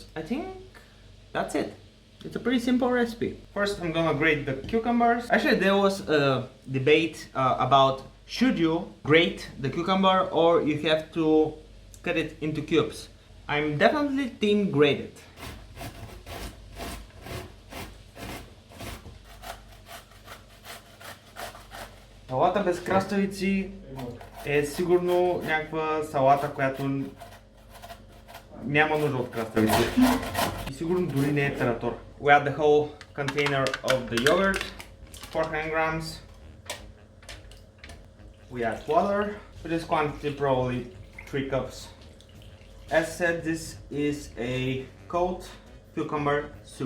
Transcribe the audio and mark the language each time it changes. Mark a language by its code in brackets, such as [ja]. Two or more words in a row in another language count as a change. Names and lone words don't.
[en] I think that's it. It's a pretty simple recipe. First I'm gonna grate the cucumbers. Actually, there was a debate about should you grate the cucumber or you have to cut it into cubes. I'm definitely team grated. [bg] Салата без краставици е сигурно някаква салата, която няма нужда от краставици. И сигурно дори не е Tarator. [en] We add the whole container of the yogurt, 400 grams. We add water. For this quantity, probably 3 cups. As said, this is a cold cucumber soup.